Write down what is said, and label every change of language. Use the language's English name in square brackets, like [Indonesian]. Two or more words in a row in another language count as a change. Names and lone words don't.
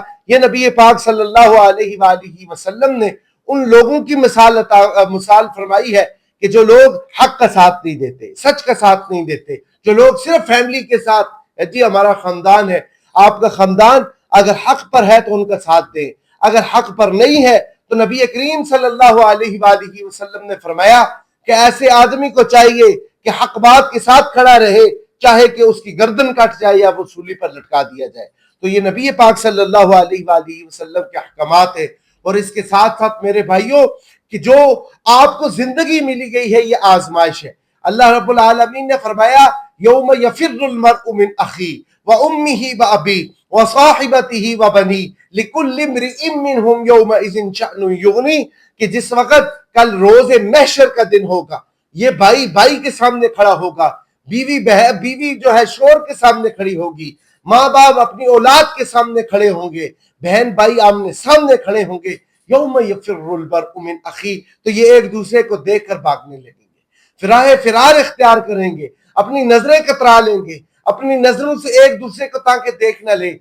[Urdu] یہ نبی پاک صلی اللہ علیہ وآلہ وسلم نے ان لوگوں کی مثال فرمائی ہے کہ جو لوگ حق کا ساتھ نہیں دیتے، سچ کا ساتھ نہیں دیتے، جو لوگ صرف فیملی کے ساتھ، جی ہمارا خاندان ہے، آپ کا خاندان اگر حق پر ہے تو ان کا ساتھ دیں، اگر حق پر نہیں ہے تو نبی کریم صلی اللہ علیہ وآلہ وسلم نے فرمایا کہ ایسے آدمی کو چاہیے کہ حق بات کے ساتھ کھڑا رہے، چاہے کہ اس کی گردن کٹ جائے یا وہ سولی پر لٹکا دیا جائے۔ تو یہ نبی پاک صلی اللہ علیہ وآلہ وسلم کے احکامات ہیں۔ اور اس کے ساتھ ساتھ میرے بھائیوں کہ جو آپ کو زندگی ملی گئی ہے یہ آزمائش ہے۔ اللہ رب العالمین نے فرمایا [Arabic] یوم یفر المرء من اخی و امہ و ابی و صاحبتہ و بنی، لِكُلِّ امْرِئٍ مِّنْهُمْ يَوْمَئِذٍ شَأْنٌ يُغْنِيهِ [Urdu] کہ جس وقت کل روز محشر کا دن ہوگا، یہ بھائی بھائی کے سامنے کھڑا ہوگا، بیوی جو ہے شور کے سامنے کھڑی ہوگی، ماں باپ اپنی اولاد کے سامنے کھڑے ہوں گے، بہن بھائی آمنے سامنے کھڑے ہوں گے، [Arabic] یوم یفر المرء من اخی، [Urdu] تو یہ ایک دوسرے کو دیکھ کر بھاگنے لگیں گے، فرار اختیار کریں گے، اپنی نظریں کترا لیں گے، اپنی نظروں سے ایک دوسرے کو تاکہ دیکھ نہ لیں۔